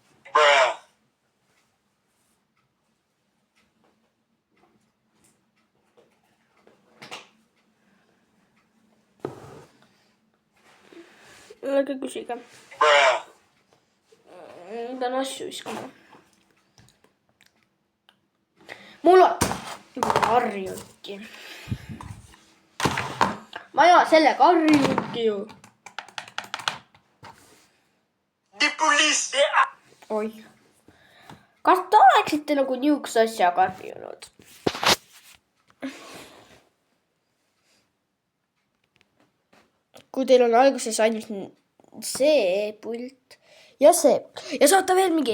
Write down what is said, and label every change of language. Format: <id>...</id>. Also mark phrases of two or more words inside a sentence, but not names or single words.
<et>Ärge küsige. Pean asju viskama. Mul on harjuti. Ma ei ole sellega harjuti ju.</et> <en>The police, they are...</en> <et>Oi. Kas te oleksite nagu niisuguse asjaga harjunud? Kui teil on alguses ainult see pult ja see. Ja saate veel mingi.</et>